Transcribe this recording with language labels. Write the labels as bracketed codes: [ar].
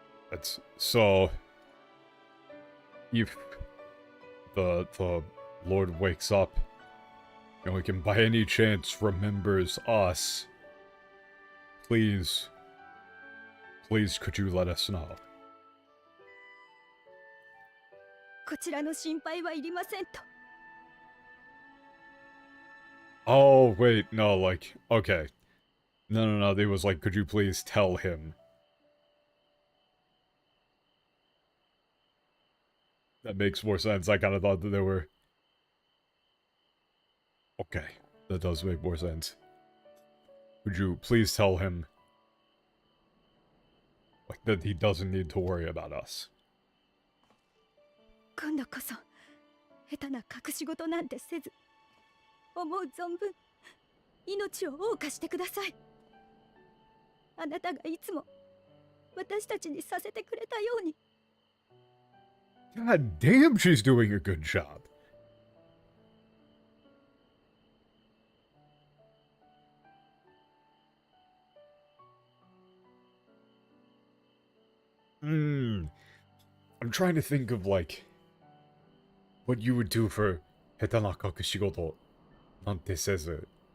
[en] That's so. If the Lord wakes up, and we can by any chance remembers us, please could you let us know? [ja] こちらの心配はいりませんと。 [en] Oh, wait, no, like, okay. No, they was like, could you please tell him? That makes more sense. I kind of thought that they were... Okay, that does make more sense. Would you please tell him, like, that he doesn't need to worry about us? [ja] 今度こそ下手な隠し事なんてせず、思う存分命を謳歌してください。あなたがいつも私たちにさせてくれたように。 [en] God damn, she's doing a good job. I'm trying to think of, like, what you would do for [ja] 下手な隠し事なんてせず.